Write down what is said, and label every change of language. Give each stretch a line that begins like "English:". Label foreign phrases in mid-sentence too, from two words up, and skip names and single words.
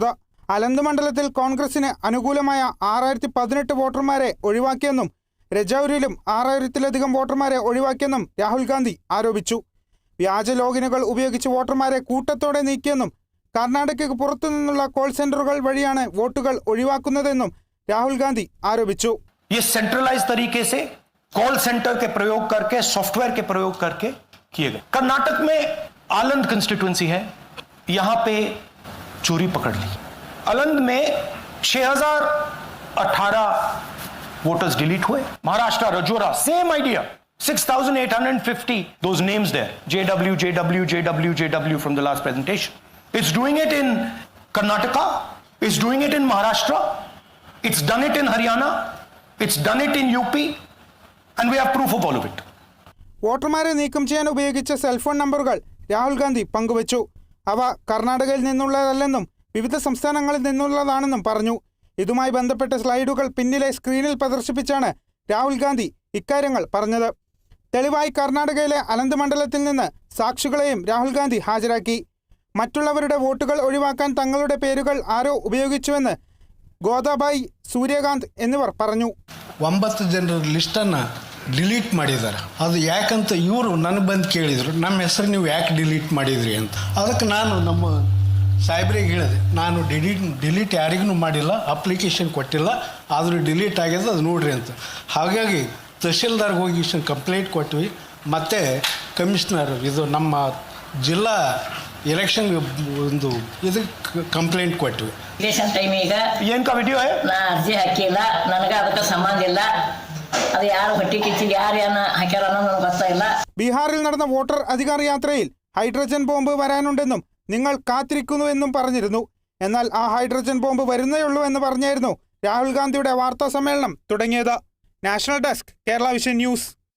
Malayalam: അലന്ത് മണ്ഡലത്തിൽ കോൺഗ്രസിന് അനുകൂലമായ 6018 വോട്ടർമാരെ ഒഴിവാക്കിയെന്നും രജൌരിയിലും 6000-ലധികം വോട്ടർമാരെ ഒഴിവാക്കിയെന്നും രാഹുൽ ഗാന്ധി ആരോപിച്ചു. വ്യാജ ലോഗിനുകൾ ഉപയോഗിച്ച് വോട്ടർമാരെ കൂട്ടത്തോടെ നീക്കിയെന്നും കർണാടകയ്ക്ക് പുറത്തുനിന്നുള്ള കോൾ സെന്ററുകൾ വഴിയാണ് വോട്ടുകൾ ഒഴിവാക്കുന്നതെന്നും രാഹുൽ ഗാന്ധി ആരോപിച്ചു.
English: call center
Hindi: के प्रयोग करके, सॉफ्टवेयर के प्रयोग करके किए गए। कर्नाटक में आलंद कंस्टिट्यूएंसी है, यहां पे चोरी पकड़ ली। आलंद में 6018
English: voters delete
Hindi: हुए।
English: महाराष्ट्र रजौरा same idea, 6850 those names there, JW from the last presentation. It's doing it in Karnataka, it's doing it in Maharashtra, it's done it in Haryana, it's done it in UP. And we have proof of all of it.
Malayalam: വോട്ടർമാരെ നീക്കം ചെയ്യാൻ ഉപയോഗിച്ച സെൽഫോൺ നമ്പറുകൾ രാഹുൽ ഗാന്ധി പങ്കുവച്ചു. അവ കർണാടകയിൽ നിന്നുള്ളതല്ലെന്നും വിവിധ സംസ്ഥാനങ്ങളിൽ നിന്നുള്ളതാണെന്നും പറഞ്ഞു. ഇതുമായി ബന്ധപ്പെട്ട സ്ലൈഡുകൾ പിന്നിലെ സ്ക്രീനിൽ പ്രദർശിപ്പിച്ചാണ് രാഹുൽ ഗാന്ധി ഇക്കാര്യങ്ങൾ പറഞ്ഞത്. തെളിവായി കർണാടകയിലെ അലന്ത് മണ്ഡലത്തിൽ നിന്ന് സാക്ഷികളെയും രാഹുൽ ഗാന്ധി ഹാജരാക്കി. മറ്റുള്ളവരുടെ വോട്ടുകൾ ഒഴിവാക്കാൻ തങ്ങളുടെ പേരുകൾ ആരോ ഉപയോഗിച്ചുവെന്ന് ഗോദാബായി, സൂര്യകാന്ത് എന്നിവർ പറഞ്ഞു.
Kannada: 9 ಜನರ ಲಿಸ್ಟನ್ನು ಡಿಲೀಟ್ ಮಾಡಿದ್ದಾರೆ. ಅದು ಯಾಕಂತ ಇವರು ನನಗೆ ಬಂದು ಕೇಳಿದರು, ನಮ್ಮ ಹೆಸರು ನೀವು ಯಾಕೆ ಡಿಲೀಟ್ ಮಾಡಿದ್ರಿ ಅಂತ. ಅದಕ್ಕೆ ನಾನು ನಮ್ಮ ಸಾಹೇಬ್ರಿಗೆ ಹೇಳಿದೆ, ನಾನು ಡಿಲೀಟ್ ಯಾರಿಗೂ ಮಾಡಿಲ್ಲ, ಅಪ್ಲಿಕೇಶನ್ ಕೊಟ್ಟಿಲ್ಲ, ಆದರೂ ಡಿಲೀಟ್ ಆಗಿದೆ, ಅದು ನೋಡ್ರಿ ಅಂತ. ಹಾಗಾಗಿ ತಹಶೀಲ್ದಾರ್ಗೆ ಹೋಗಿ ಕಂಪ್ಲೇಂಟ್ ಕೊಟ್ವಿ. ಮತ್ತು ಕಮಿಷನರ್ ಇದು ನಮ್ಮ ಜಿಲ್ಲಾ ಎಲೆಕ್ಷನ್ ಒಂದು ಇದಕ್ಕೆ ಕಂಪ್ಲೇಂಟ್ ಕೊಟ್ವಿ.
English: election time ಈಗ
Kannada: ಏನಕ ವಿಡಿಯೋ ನಾ ಅರ್ಜಿ ಹಾಕಿಲ್ಲ, ನನಗೆ ಅದಕ್ಕೆ ಸಂಬಂಧ ಇಲ್ಲ. ಅದು ಯಾರು ಹೊಟ್ಟಿ ಕಿಚ್ಚಿಗೆ ಯಾರು ಹಾಕ್ಯಾರ ಅನ್ನೋದು ನನಗೆ ಗೊತ್ತಿಲ್ಲ.
Malayalam: ബീഹാറിൽ നടന്ന വോട്ടർ അധികാർ യാത്രയിൽ
English: hydrogen bomb
Malayalam: വരാനുണ്ടെന്നും നിങ്ങൾ കാത്തിരിക്കുന്നുവെന്നും പറഞ്ഞിരുന്നു. എന്നാൽ ആ
English: hydrogen bomb
Malayalam: വരുന്നേയുള്ളൂ എന്ന് പറഞ്ഞായിരുന്നു രാഹുൽ ഗാന്ധിയുടെ വാർത്താ സമ്മേളനം തുടങ്ങിയത്.
English: national desk,
Malayalam: കേരള വിഷൻ ന്യൂസ്.